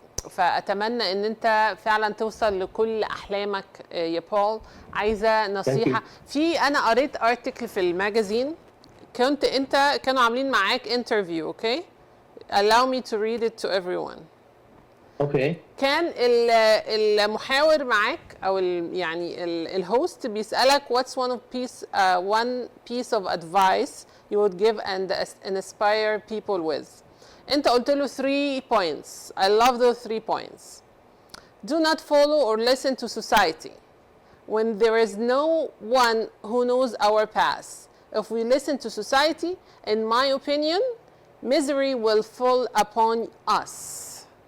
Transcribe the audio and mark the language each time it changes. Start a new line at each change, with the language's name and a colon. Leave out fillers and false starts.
Arabic: فأتمنى إن أنت فعلا توصل لكل أحلامك يا بول. عايزة نصيحة. أنا قريت article في الماجازين كانوا عاملين معاك interview.
English: Okay? Allow me to read it to everyone. Okay.
Arabic: كان المحاور معاك او يعني الهوست بيسألك
English: what's one piece of advice you would give and inspire people with.
Arabic: انت قلت له 3 points.
English: I love those 3 points. Do not follow or listen to society when there is no one who knows our past. If we listen to society, in my opinion, misery will fall upon us.